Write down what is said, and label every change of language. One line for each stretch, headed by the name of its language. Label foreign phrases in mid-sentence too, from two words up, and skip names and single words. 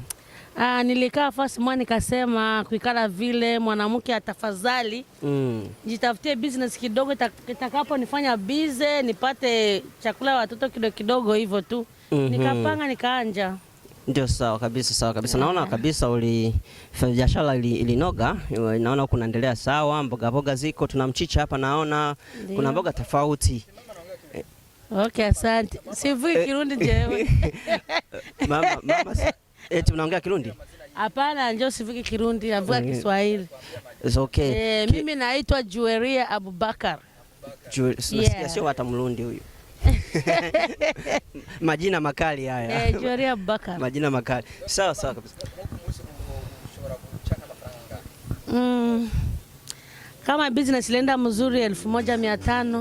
Swahili: Nilikaa fasi mwana nikasema kuikala vile mwanamke atafadhali jitafutie business kidogo itakapo nifanya bize nipate chakula watoto kidogo kidogo hivyo tu. Nikapanga nikaanja. Ndio, sawa kabisa. Naona kabisa biashara ilinoga. Naona kunaendelea sawa, mboga ziko, tuna mchicha hapa naona. Ndiyo. Kuna mboga tofauti. Okay, asante.
Rundi: Sivui Kirundi jewe.
Swahili: Mama, tunaongea Kirundi?
Rundi: Hapana, njoo sivui Kirundi, navuga Kiswahili.
English: It's okay.
Swahili: Mimi naitwa Jueria Abubakar. Sio hata Mrundi huyu. Majina makali haya. Jueria Abubakar. Majina makali. Sawa kabisa. Kama business lenda mzuri 1500.